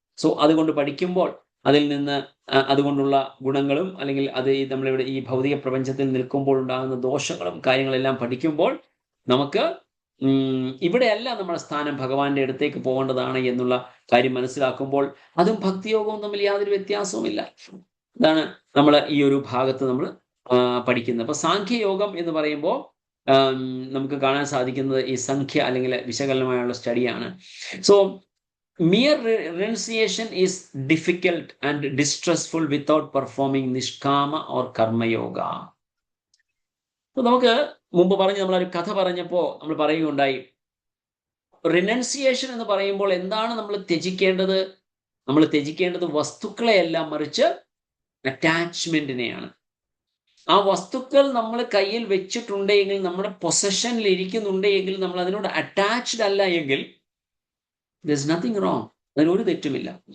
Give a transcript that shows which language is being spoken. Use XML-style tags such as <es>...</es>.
<ml>So അതുകൊണ്ട് പഠിക്കുമ്പോൾ അതിൽ നിന്ന് അതുകൊണ്ടുള്ള ഗുണങ്ങളും അല്ലെങ്കിൽ അത് നമ്മളിവിടെ ഈ ഭൗതിക പ്രപഞ്ചത്തിൽ നിൽക്കുമ്പോൾ ഉണ്ടാകുന്ന ദോഷങ്ങളും കാര്യങ്ങളെല്ലാം പഠിക്കുമ്പോൾ നമുക്ക് ഇവിടെയല്ല നമ്മുടെ സ്ഥാനം, ഭഗവാന്റെ അടുത്തേക്ക് പോകേണ്ടതാണ് എന്നുള്ള കാര്യം മനസ്സിലാക്കുമ്പോൾ അതും ഭക്തിയോഗവും തമ്മിൽ യാതൊരു വ്യത്യാസവുമില്ല. ഇതാണ് നമ്മൾ ഈ ഒരു ഭാഗത്ത് നമ്മൾ പഠിക്കുന്നത്. അപ്പൊ സാഖ്യയോഗം എന്ന് പറയുമ്പോൾ നമുക്ക് കാണാൻ സാധിക്കുന്നത് ഈ സംഖ്യ അല്ലെങ്കിൽ വിശകലനമായുള്ള സ്റ്റഡിയാണ്.</ml> <en>So mere renunciation is difficult and distressful without performing nishkama or karma yoga.</en> <ml>നമുക്ക് മുമ്പ് നമ്മളൊരു കഥ പറഞ്ഞപ്പോൾ നമ്മൾ പറയുകയുണ്ടായി, റിനൗൺസിയേഷൻ എന്ന് പറയുമ്പോൾ എന്താണ് നമ്മൾ ത്യജിക്കേണ്ടത്? നമ്മൾ ത്യജിക്കേണ്ടത് വസ്തുക്കളെയല്ല, മറിച്ച് അറ്റാച്ച്മെന്റിനെയാണ്. ആ വസ്തുക്കൾ നമ്മൾ കയ്യിൽ വെച്ചിട്ടുണ്ടെങ്കിൽ, നമ്മുടെ പൊസഷനിൽ ഇരിക്കുന്നുണ്ടെങ്കിൽ, നമ്മൾ അതിനോട് അറ്റാച്ച്ഡ് അല്ല എങ്കിൽ</ml> <en>There's nothing wrong.</en> <ml>അതിനൊരു തെറ്റുമില്ല.</ml>